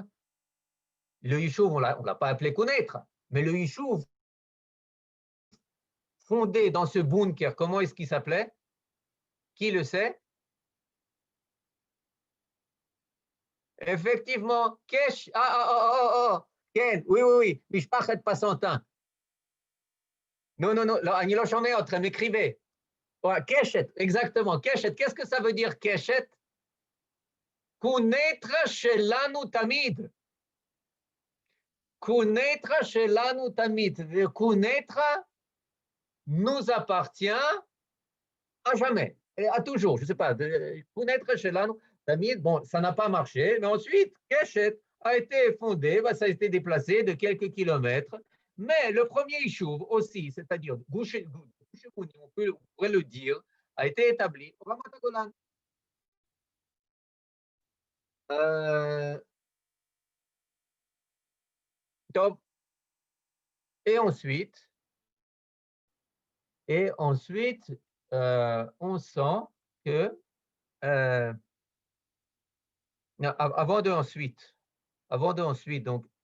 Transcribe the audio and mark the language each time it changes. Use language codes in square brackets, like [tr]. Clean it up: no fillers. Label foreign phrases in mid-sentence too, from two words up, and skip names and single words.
[fr] Le Yishuv, on ne l'a pas appelé connaître, mais le Yishuv fondé dans ce bunker, comment est-ce qu'il s'appelait? Qui le sait? Effectivement, Kesh, Ken, oui, Mishpachet Passantin. Non, [he] אני לא שומע אתכם, [fr] écrivez. Keshet, exactement, Keshet. Qu'est-ce que ça veut dire, Keshet? [he] קונטרה שלנו תמיד. קונטרה שלנו תמיד. [fr] Kunetra nous appartient à jamais, et à toujours. Je ne sais pas, [he] קונטרה שלנו תמיד, [fr] bon, ça n'a pas marché, mais ensuite, Keshet a été fondé, ça a été déplacé de quelques kilomètres, mais le premier Yishuv aussi, c'est-à-dire Gush Emunim, on pourrait le dire, a été établi au Ramat HaGolan. Donc, et ensuite, on sent que avant de ensuite, donc,